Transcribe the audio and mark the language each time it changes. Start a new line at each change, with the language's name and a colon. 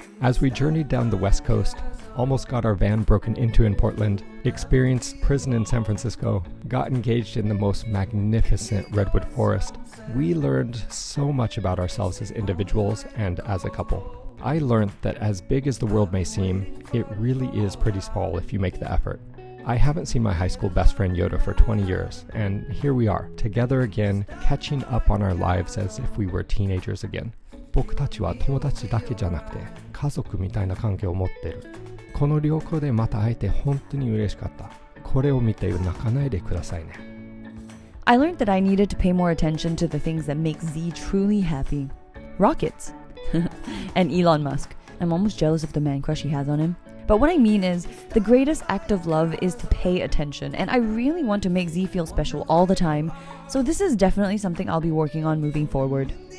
English: As we journeyed down the West Coast, almost got our van broken into in Portland, experienced prison in San Francisco, got engaged in the most magnificent redwood forest, we learned so much about ourselves as individuals and as a couple. I learned that as big as the world may seem, it really is pretty small if you make the effort. I haven't seen my high school best friend Yoda for 20 years, and here we are, together again, catching up on our lives as if we were teenagers again.
Japanese: 僕たちは友達だけじゃなくて、家族みたいな関係を持ってる。この旅行でまた会えて本当に嬉しかった。これを見て泣かないでくださいね。
English: I learned that I needed to pay more attention to the things that make Z truly happy. Rockets. And Elon Musk. I'm almost jealous of the man crush he has on him. But what I mean is, the greatest act of love is to pay attention, and I really want to make Z feel special all the time, so this is definitely something I'll be working on moving forward.